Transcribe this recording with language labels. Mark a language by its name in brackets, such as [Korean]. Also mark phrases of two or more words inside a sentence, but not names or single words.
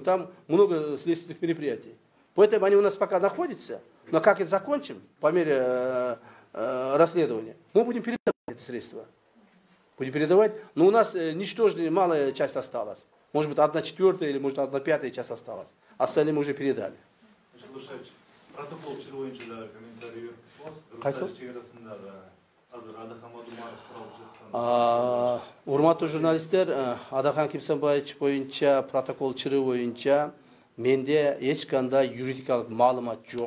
[Russian] Там много следственных мероприятий. Поэтому они у нас пока находятся, но как это закончим по мере расследования, мы будем передавать эти средства. Будем передавать, но у нас ничтожная малая часть осталась. Может быть, 1/4 или может 1/5 часть осталась. Остальные мы уже передали. [Kyrgyz] Протокол чыгуу боюнча комментарий Кайсы? чегерасында азыр Адахан Мадумаров суралып жаткан. Урматтуу журналисттер, Адахан Кимсанбаевич боюнча протокол чыгуу боюнча менде эч кандай юридикалык маалымат жок.